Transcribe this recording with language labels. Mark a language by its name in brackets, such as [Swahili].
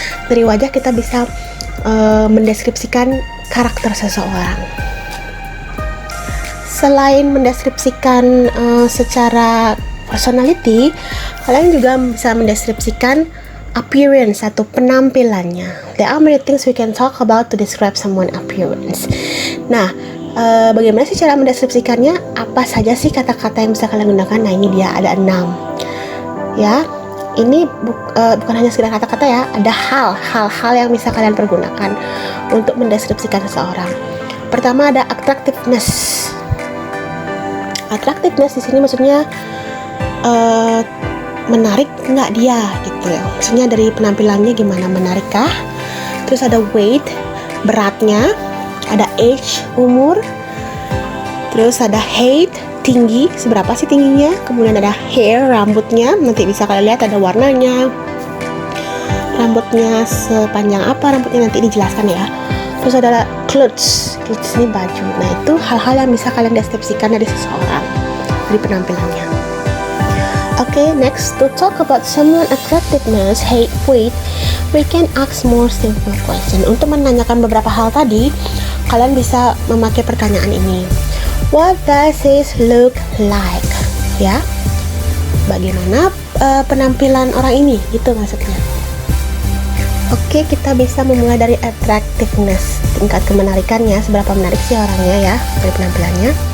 [Indonesian] Dari wajah kita bisa mendeskripsikan karakter seseorang. Selain mendeskripsikan secara personality, kalian juga bisa mendeskripsikan appearance atau penampilannya. [English] There are many things we can talk about to describe someone appearance. [Indonesian] Nah, bagaimana sih cara mendeskripsikannya? Apa saja sih kata-kata yang bisa kalian gunakan? Nah, ini dia ada 6. Ya, ini bukan hanya sekedar kata-kata ya, ada hal-hal yang bisa kalian pergunakan untuk mendeskripsikan seseorang. Pertama ada attractiveness. Attractiveness di sini maksudnya menarik nggak dia gitu ya. Maksudnya dari penampilannya gimana, menarikkah? Terus ada weight, beratnya. Ada age, umur. Terus ada height, tinggi, seberapa sih tingginya. Kemudian ada hair, rambutnya. Nanti bisa kalian lihat ada warnanya. Rambutnya sepanjang apa rambutnya, nanti dijelaskan ya. Terus ada clothes ini baju. Nah, itu hal-hal yang bisa kalian deskripsikan dari seseorang, dari penampilannya. [English] Okay, next, to talk about someone attractiveness, height, weight, we can ask more simple question. [Indonesian] Untuk menanyakan beberapa hal tadi, kalian bisa memakai pertanyaan ini. [English] What does it look like? [Indonesian] Ya, bagaimana penampilan orang ini? Gitu maksudnya. Oke, kita bisa memulai dari attractiveness, tingkat kemenarikannya, seberapa menarik sih orangnya ya dari penampilannya.